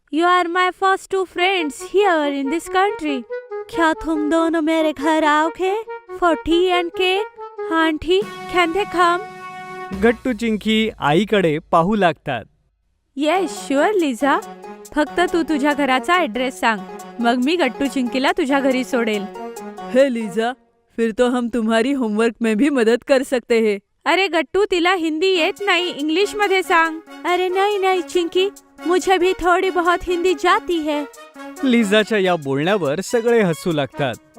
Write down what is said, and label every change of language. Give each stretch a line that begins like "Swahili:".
English: You are my first two friends here in this country.
Hindi: क्या तुम दोनों मेरे घर आओगे
English: For tea and cake? Aunty, can they come?
Marathi: गट्टू चिंकी आईकडे पाहू लागतात.
English: Yes sure Liza.
Marathi: फक्त तू तुझ्या घराचा ऍड्रेस सांग, मग मी गट्टू चिंकीला तुझ्या घरी सोडेल.
Hindi: हे लिझा, फिर तो हम तुम्हारी होमवर्क में भी मदद कर सकते हैं.
Marathi: अरे गट्टू, तिला हिंदी येत नाही, इंग्लिश मध्ये सांग.
Hindi: अरे नहीं नहीं चिंकी, मुझे भी थोड़ी बहुत हिंदी जाती है.
Marathi: लिझाच्या या बोलण्यावर सगळे हसू लागतात.